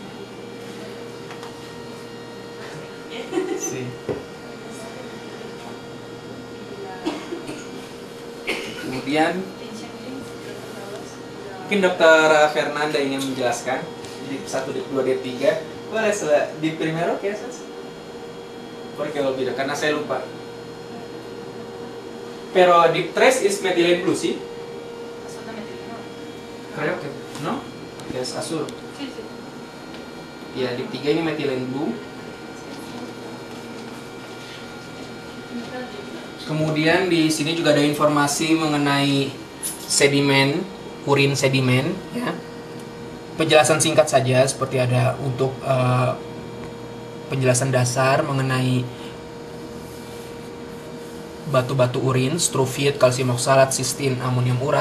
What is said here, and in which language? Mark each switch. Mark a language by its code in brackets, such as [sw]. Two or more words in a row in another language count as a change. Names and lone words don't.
[es] Si. [id] Kemudian mungkin Dokter Fernanda ingin menjelaskan dip 1, dip 2, dip 3. [es] Boleh dip primero ¿qué haces? Porque olvido [id] karena saya lupa. [en] Pero dip 3 is methylene blue sih? [es] Creo que no? Que es azul. [id] Ya, dip 3 ini [en] methylene blue. [id] Kemudian di sini juga ada informasi mengenai sedimen, urin sedimen ya. Penjelasan singkat saja seperti ada untuk penjelasan dasar mengenai batu-batu urin, struvit, kalsium oksalat, sistin, amonium urat.